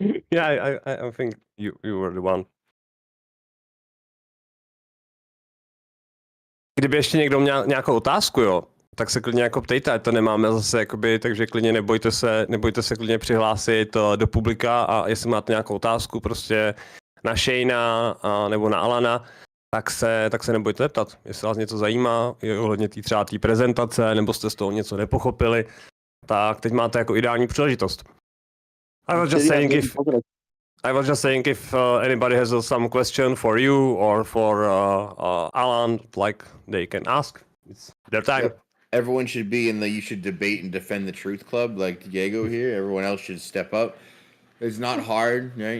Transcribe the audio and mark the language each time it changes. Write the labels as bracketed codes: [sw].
[en] Yeah, I think you were the one. [cs] Kdyby ještě někdo měl nějakou otázku, jo, tak se klidně jako ptejte, ať to nemáme zase jakoby, takže klidně nebojte se klidně přihlásit do publika a jestli máte nějakou otázku prostě na Shayna nebo na Alana, tak se nebojte zeptat, jestli vás něco zajímá, ohledně třeba té prezentace, nebo jste z toho něco nepochopili, tak teď máte jako ideální příležitost. [en] I was just saying if anybody has some question for you or for Alan, like they can ask. It's their time. Yep. Everyone should be in the you should debate and defend the truth club like Diego here. Everyone else should step up. It's not hard, right?